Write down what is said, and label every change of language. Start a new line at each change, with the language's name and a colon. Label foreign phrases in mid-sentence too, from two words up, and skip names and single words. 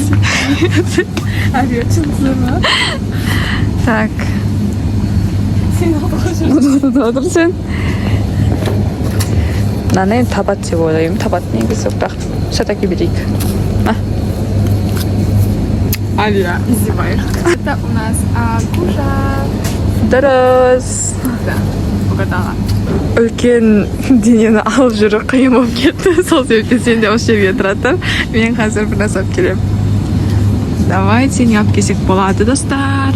Kazakh: Овечница ма?
Russian: Так.
Kazakh: Сен отырғызып. Отыр сен. Мынаны енді табат деп ойлаймын. Табат негізі, бірақ все-таки берейік.
Russian: Алия, издеваешь. Это у нас Агужа.
Kazakh: Дұрыс.
Russian: Да, угадала.
Kazakh: Үлкен денені алып жүру қиын болып кетті. Сол себептен сен де осы жерге тұратын. Мен қазір бір нәрсе алып келемін. Давай, сен алып келсек болады, достар.